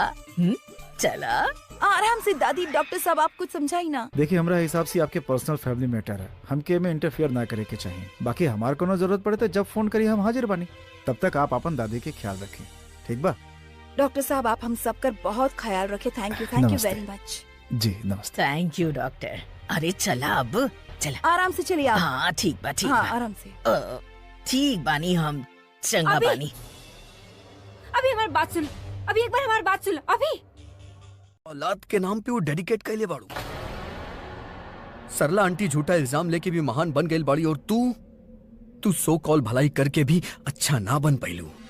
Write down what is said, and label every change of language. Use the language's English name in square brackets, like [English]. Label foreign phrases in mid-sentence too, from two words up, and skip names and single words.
[Bhojpuri] चला आराम से दादी। डॉक्टर साहब आप कुछ समझाई ना। देखिए हमरा हिसाब से आपके [English] personal family matter [Bhojpuri] है, हमके में इंटरफेयर ना करे के चाहिए। बाकी हमार कोनो जरूरत पड़े तो जब फोन करी हम हाजिर बानी। तब तक आप अपन दादी के ख्याल रखें, ठीक बा? डॉक्टर साहब आप हम सबका बहुत ख्याल रखे। [English] thank you [Bhojpuri] नमस्ते। [English] very much. [Bhojpuri] जी नमस्ते। [English] thank you doctor. [Bhojpuri] अरे चला अब चला। आराम से चलिए आप। हाँ ठीक बा ठीक हाँ बा। आराम से। ठीक बानी हम चंगा अभी- बानी। अभी हमारी बात सुन, अभी एक बार हमारी बात सुन। अभी औलाद के नाम पे वो डेडिकेट कैले बाड़ू। सरला आंटी झूठा इल्जाम लेके भी महान बन गई बाड़ी और तू [English] so call [Bhojpuri] भलाई करके भी अच्छा ना बन पैलू।